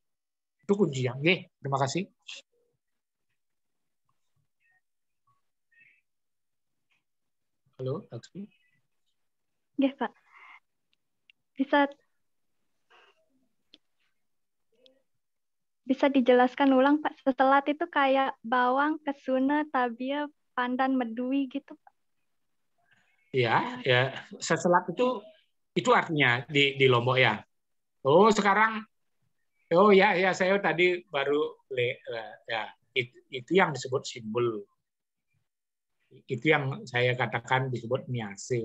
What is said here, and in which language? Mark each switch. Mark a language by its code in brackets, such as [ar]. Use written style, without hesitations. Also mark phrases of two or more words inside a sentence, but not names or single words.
[id] Itu kuncinya. Oke, terima kasih. Halo, Laksmi. Ya, Pak. Bisa dijelaskan ulang, Pak? Setelat itu kayak bawang, kesuna, tabia, pandan, medui gitu, Pak. Ya, seselat itu artinya di Lombok ya. Oh, sekarang ya saya tadi baru ya itu yang disebut simbol. Itu yang saya katakan disebut niase.